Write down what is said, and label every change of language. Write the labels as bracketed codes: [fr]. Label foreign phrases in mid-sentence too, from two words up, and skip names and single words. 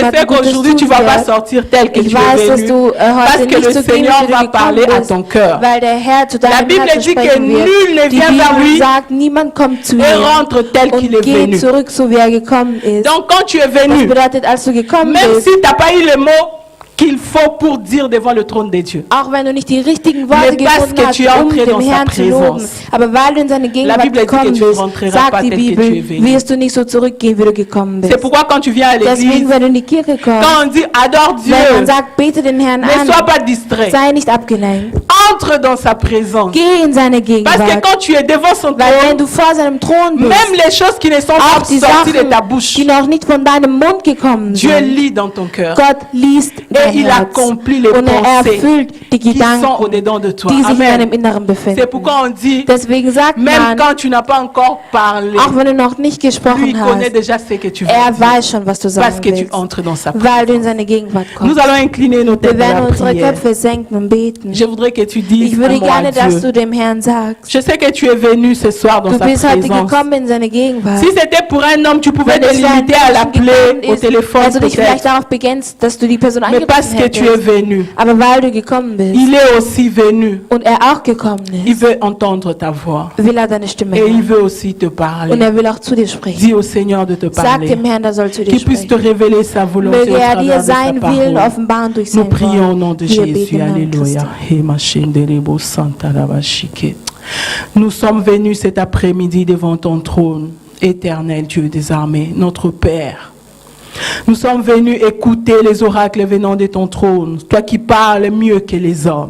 [de] jemandem Gutes [fr] qu'aujourd'hui, tu [de] tun [fr] ne vas pas [de] wird. [fr] sortir tel que [de] Ich [fr] tu [de] weiß, es dass [fr] venu. [de] du [fr] Parce [de] heute [fr] que [de] nicht [fr] le [de] so gehen, [fr] Seigneur [de] wie du [fr] va [de] gekommen [fr] parler à [de] bist, [fr] ton cœur. [de] weil der Herr zu [fr] La [de] deinem [fr] Bible [de] Herzen [fr] dit que [de] sprechen wird. [fr] nul ne [de] Die [fr] vient vers [de] Bibel [fr] lui [de] sagt, niemand kommt zu [fr] et [de] ihm [fr] rentre tel qu'il [de] und [fr] est venu. [de] geht zurück, so wie er gekommen ist. [fr] Donc quand tu es [de] Das [fr] venu, [de] bedeutet, als du gekommen [fr] même [de] bist, [fr] si tu n'as pas eu le mot qu'il faut pour dire devant le trône de Dieu, [de] auch wenn du nicht die richtigen Worte [fr] Mais parce [de] gefunden [fr] que [de] hast, [fr] tu es entré dans [de] dem [fr] sa [de] Herrn zu loben, [fr] présence. [de] aber weil du in seine [fr] La [de] Gegenwart [fr] Bible dit que [de] gekommen [fr] tu [de] bist, [fr] rentreras [de] sagt [fr] pas [de] die [fr] tel que [de] Bibel, [fr] tu es venu. [de] wirst du nicht so zurückgehen, wie du gekommen [fr] c'est [de] bist. [fr] pourquoi quand tu viens à [de] Deswegen, [fr] l'église, [de] wenn du in die Kirche kommst, [fr] quand on dit adore Dieu, [de] wenn man sagt, bete den Herrn [fr] ne sois [de] an, [fr] pas distrait. [de] sei nicht abgelenkt. [fr] Entre dans sa présence. [de] Geh in seine [fr] Parce que [de] Gegenwart. [fr] quand tu es devant son [de] Weil wenn [fr] trône, [de] du vor seinem Thron bist, [fr] même les choses qui ne sont [de] auch [fr] pas [de] die [fr] sorties de [de] Sachen, [fr] ta bouche, [de] die noch nicht von deinem Mund gekommen [fr] Dieu [de] sind, [fr] lit dans ton cœur. [de] Gott liest dein [fr] il [de] Herz [fr] accomplit les [de] und er [fr] pensées [de] erfüllt die [fr] qui sont [de] Gedanken, [fr] au-dedans de toi. [de] die sich in Amen. deinem Inneren befinden. [fr] C'est pourquoi on dit, [de] Deswegen sagt [fr] même [de] man, [fr] quand tu n'as pas encore parlé, [de] auch wenn du noch nicht [fr] lui [de] gesprochen [fr] connaît [de] hast, [fr] déjà ce que tu veux [de] er [fr] dire. [de] weiß schon, was du [fr] Parce [de] sagen [fr] que tu [de] willst, [fr] entres dans sa [de] weil du [fr] présence. [de] in seine Gegenwart [fr] Nous [de] kommst. [fr] allons incliner nos [de] Wir [fr] têtes à [de] werden [fr] la [de] unsere [fr] prière. [de] Köpfe senken und beten. [fr] Je voudrais que tu dises [de] Ich [fr] un [de] würde [fr] mot à [de] gerne, dass [fr] Dieu. [de] du dem Herrn sagst, [fr] Je sais que tu es venu ce soir dans [de] du [fr] sa [de] bist heute [fr] présence. [de] gekommen in seine Gegenwart. [fr] Si c'était pour un homme, tu pouvais [de] Wenn [fr] te [de] es für einen [fr] limiter à [de] Menschen [fr] l'appeler [de] gekommen [fr] au [de] ist, [fr] téléphone [de] also dich vielleicht [fr] peut-être. [de] darauf begrenzt, dass du die Person [fr] Mais parce [de] angerufen [fr] que tu es [de] hättest. [fr] venu, [de] Aber weil du gekommen bist [fr] il est aussi venu. [de] und er auch gekommen [fr] Il [de] ist, [fr] veut entendre ta voix. [de] will er deine Stimme [fr] Et il [de] hören. [fr] veut aussi te [de] Und [fr] parler. [de] er will auch zu dir sprechen. [fr] Dis au Seigneur de te [de] Sag [fr] parler. [de] dem Herrn, er soll zu dir [fr] Qu'il puisse te [de] sprechen. [fr] révéler sa volonté [de] Möge [fr] au [de] er [fr] travers [de] dir [fr] de sa [de] seinen Willen [fr] parole. [de] offenbaren durch [fr] Nous [de] sein [fr] prions au nom [de] Wort. [fr] de [de] Wir [fr] Jésus. [de] beten im Namen [fr] Alléluia. [de] Christi. He mashenderebo santarabashike. [fr] Nous sommes venus cet après-midi devant ton trône, éternel Dieu des armées, notre Père. Nous sommes venus écouter les oracles venant de ton trône, toi qui parles mieux que les hommes.